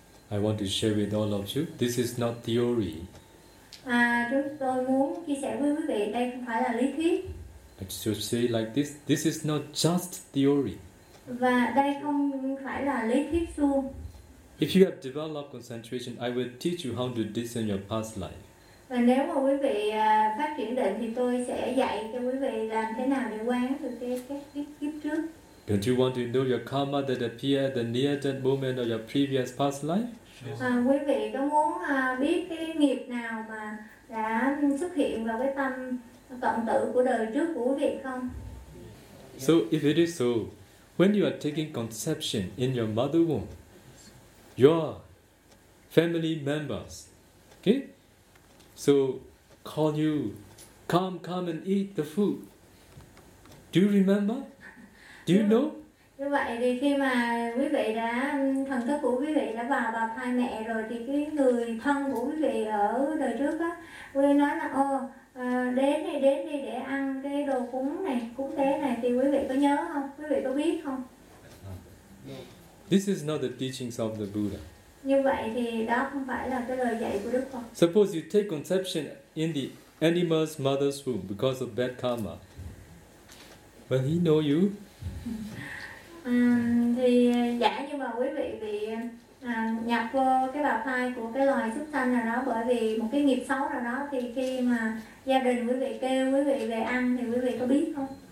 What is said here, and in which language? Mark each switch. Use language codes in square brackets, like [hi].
[en] I want to share with all of you, this is not theory. [vi] Tôi muốn chia sẻ với quý vị, đây không phải là lý thuyết. [en] I should say like this, this is not just theory. [vi] Và đây không phải là lý thuyết suông. [en] If you have developed concentration, I will teach you how to discern your past life. [vi] Và nếu mà quý vị phát triển định thì tôi sẽ dạy cho quý vị làm thế nào để quán được cái kiếp trước. [en] Don't you want to know your karma that appear at the near death moment of your previous past life? [vi] Quý vị có muốn biết cái nghiệp nào mà đã xuất hiện vào cái tâm cận tử của đời trước của quý vị không? [en] So if it is so, when you are taking conception in your mother womb, your family members, okay? So call you, come and eat the food. Do you remember? Do you know? [vi] Như vậy thì khi mà quý vị đã thần thức của quý vị đã vào bào thai mẹ rồi thì cái người thân của quý vị ở đời trước á, quý vị nói là đến đi để ăn cái đồ cúng tế này thì quý vị có nhớ không? Quý vị có biết không? [en] This is not the teachings of the Buddha. [vi] Như vậy thì đó không phải là cái lời dạy của Đức Phật. [en] Suppose you take conception in the animal's mother's womb because of bad karma. Will he know you? [vi] Thì giả như mà quý vị bị nhập vô cái bào thai của cái loài súc sanh nào đó bởi vì một cái nghiệp xấu nào đó, thì khi mà gia đình quý vị kêu quý vị về ăn thì quý vị có biết không?